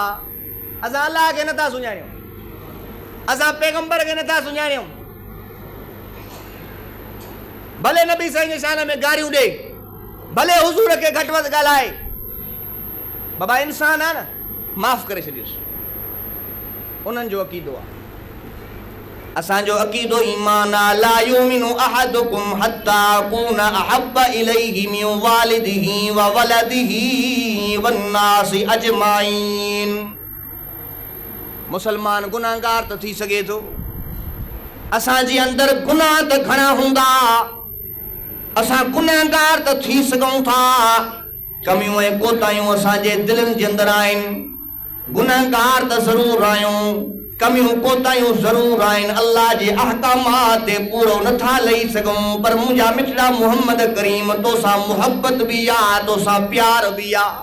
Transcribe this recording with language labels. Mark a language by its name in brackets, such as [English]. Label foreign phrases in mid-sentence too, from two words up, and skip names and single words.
[Sindhi] असां अल्लाह खे नथा सुञाणियूं, असां पैगंबर खे नथा सुञाणियूं, भले नबी साईं जे शान में गारियूं ॾे, भले हुज़ूर खे घटि वधि ॻाल्हाए, बाबा इंसान आहे न, माफ़ करे छॾियोसि, उन्हनि जो अक़ीदो आहे। असांजो अक़ीदो ईमान आहे, [Arabic] لا يؤمن أحدكم حتى أكون أحب إليه من والده وولده والناس أجمعين. [Sindhi] मुसलमान गुनाहगार त थी सघे थो, असांजे अंदरि गुनाह त घणा हूंदा, असां गुनाहगार त थी सघूं था, कमियूं ऐं कोताहियूं असांजे दिलनि जे अंदरि आहिनि, गुनाहगार त ज़रूरु आहियूं, कमियूं कोताहियूं ज़रूरु आहिनि, अल्लाह जे अहकामात ते पूरो नथा लही सघूं, पर मुंहिंजा मिठड़ा मोहम्मद करीम तोसां मुहब्बत बि आहे, तोसां प्यार बि आहे।